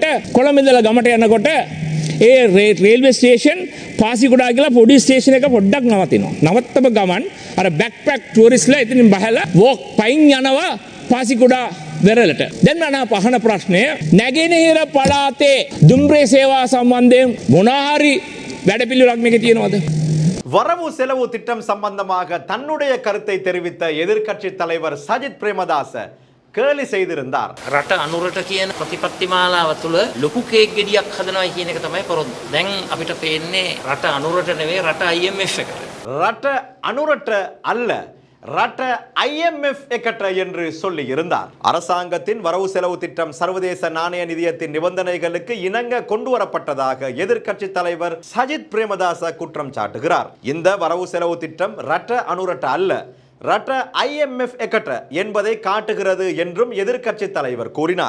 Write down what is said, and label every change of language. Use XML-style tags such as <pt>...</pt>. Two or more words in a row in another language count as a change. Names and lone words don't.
<si>කොළඹ ඉඳලා ගමට යනකොට ඒ</si> <en>railway station</en> <si>පාසිකුඩා කියලා පොඩි ස්ටේෂන් එක පොඩ්ඩක් නවතිනවා. නවත්තම ගමන් අර</si> <en>backpack tourists</en> <si>ඉතින් බහලා වෝක් පයින් යනවා පාසිකුඩා වෙරළට. දැන් මම අහන ප්‍රශ්නය නැගෙනහිර පළාතේ දුම්රේ සේවා සම්බන්ධයෙන් මොනහරි වැඩපිළිවෙලක් මේකේ තියෙනවද?</si> <ta>வரவு செலவு திட்டம் சம்பந்தமாக தன்னுடைய கருத்தை தெரிவித்த எதிர்க்கட்சி தலைவர் சஜித் பிரேமதாச கேலி செய்திருந்தார்.</ta> <si>රට අනුරට කියන ප්‍රතිපත්ති මාලාව තුළ ලොකු කේක් ගෙඩියක් හදනවා කියන එක තමයි පොරොන්දු. දැන් අපිට පේන්නේ රට අනුරට නෙවෙයි රට IMF එකට. රට අනුරට</si> <ta>அல்ல</ta> <si>රට IMF එකට</si> <ta>என்று சொல்லி இருந்தார். அரசாங்கத்தின் வரவு செலவு திட்டம் சர்வதேச நாணய நிதியத்தின் நிபந்தனைகளுக்கு இணங்க கொண்டு வரப்பட்டதாக எதிர்க்கட்சி தலைவர் சஜித் பிரேமதாச குற்றம் சாட்டுகிறார். இந்த வரவு செலவு திட்டம்</ta> <si>රට අනුරට</si> <ta>அல்ல</ta> <si>රට IMF එකට</si> <ta>என்பதை காட்டுகிறது என்றும் எதிர்க்கட்சி தலைவர் கூறினார்.</ta>